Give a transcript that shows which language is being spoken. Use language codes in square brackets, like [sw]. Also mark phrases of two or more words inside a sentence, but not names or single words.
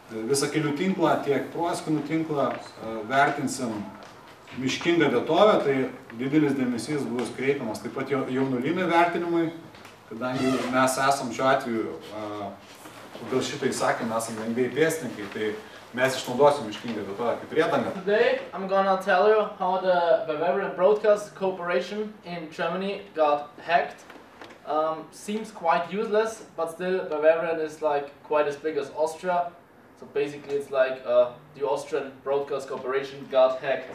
[lt] Visą kelių tinklą, tiek proskynų tinklą vertinsim miškingą vietovę, tai didelis dėmesys bus kreipiamas taip pat jaunuolynų vertinimui, kadangi mes esam šiuo atveju, dėl šitą įsakymą esam lengvai pėstininkai, tai mes išnaudosim miškingą vietovę kaip priedangą. [en] Today I'm gonna tell you how the Bavarian Broadcast Corporation in Germany got hacked. Seems quite useless, but still Bavarian is like quite as big as Austria. So basically it's like the Austrian Broadcast Corporation got hacked.